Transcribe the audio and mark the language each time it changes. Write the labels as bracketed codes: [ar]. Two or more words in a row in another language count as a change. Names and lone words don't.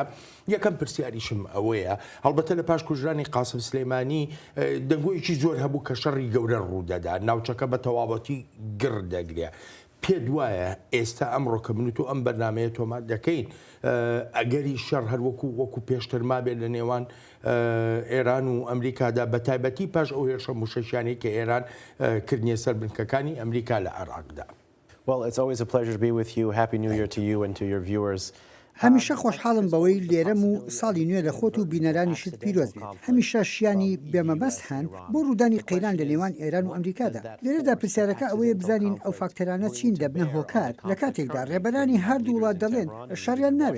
[ckb] یەکەم پرسیاریشم ئەوەیە، هەڵبەتە لە پاش کوژرانی قاسم سلەیمانی دەنگۆیەکی زۆر هەبوو کە شەڕی گەورە ڕوودەدا، ناوچەکە بە تەواوەتی گڕ دەگرێ. پێت وایە ئێستا ئەمڕۆ کە منوت و ئەم بەرنامەیە تۆمات دەکەین ئەگەری شەڕ هەروەکو پێشتر مابێت لە نێوان ئێران و ئەمریکادا بە تایبەتی پاش ئەو هێرشە موشەشیانەی کە ئێران کردنیە سەر بنکەکانی ئەمریکا لە عێراقدا. [en] Well, it's always a pleasure to be with you. Happy New Year to you and to your viewers. [ckb] هەمیشە خۆشحاڵم بەوەی لێرەم و ساڵی نوێ لە خۆت و بینەرانیشت پیرۆز بێت. هەمیشە شیانی بێمەبەست هەن بۆ ڕوودانی قەیران لە نێوان ئێران و ئەمریکادا. لێرەدا پرسیارەکە ئەوەیە بزانین ئەو فاکتەرانە چین دەبنە هۆکار لە کاتێکدا ڕێبەرانی هەردوو وڵات دەڵێن شەڕیان ناوێت.